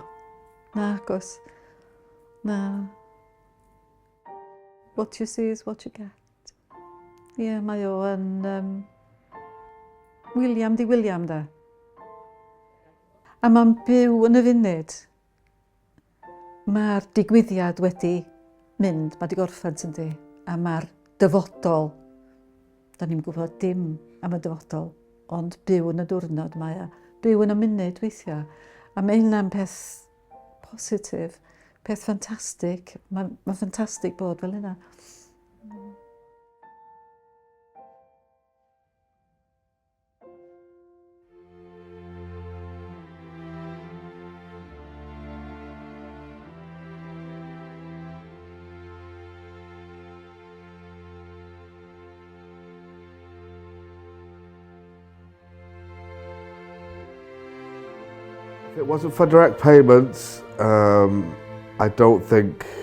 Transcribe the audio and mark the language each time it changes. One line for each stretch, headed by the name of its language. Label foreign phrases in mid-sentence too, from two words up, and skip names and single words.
Welsh: Na, agos. Na.
English: What you see is what you get.
Welsh: Ie, mae o yn... William di William da. A mae'n byw yn y funud. Mae'r digwyddiad wedi mynd, mae di gorffen tyndi. A mae'r dyfodol, da ni'n gwybod dim am y dyfodol, ond byw yn y diwrnod mae o. Byw yn y munud weithiau. A mae hynna'n peth positif, peth ffantastig. Mae'n ffantastig bod fel hynna.
English: If it wasn't for direct payments, I don't think